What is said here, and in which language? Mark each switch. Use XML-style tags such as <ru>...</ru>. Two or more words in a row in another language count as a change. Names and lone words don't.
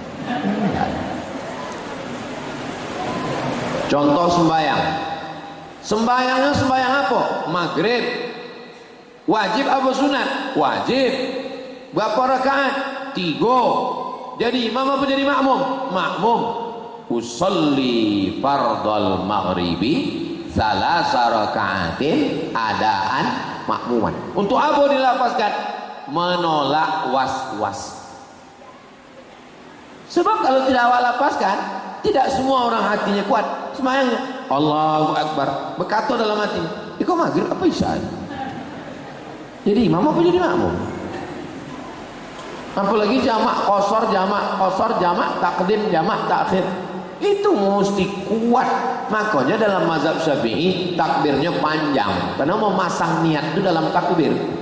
<ms>Contoh sembahyang. Sembahyangnya sembahyang apa? Maghrib. Wajib apa sunat? Wajib. Berapa rakaat? 3. Jadi imam apa jadi makmum? Makmum.</ms> <ar>أصلي فرض المغرب ثلاث ركعات أداء مأموما.</ar> <ms>Untuk apa dilafazkan? Menolak was-was. Sebab kalau tidak awak lapaskan, tidak semua orang hatinya kuat. Semayangnya</ms> <ar>الله أكبر,</ar> <ms>berkata dalam hati, kok maghrib apa isya? Jadi imam apa jadi makmum? Apalagi jamak qasar, jamak takdim, jamak takhir. Itu mesti kuat. Makanya dalam mazhab Syafi'i takbirnya panjang, karena memasang niat itu dalam takbir.</ms>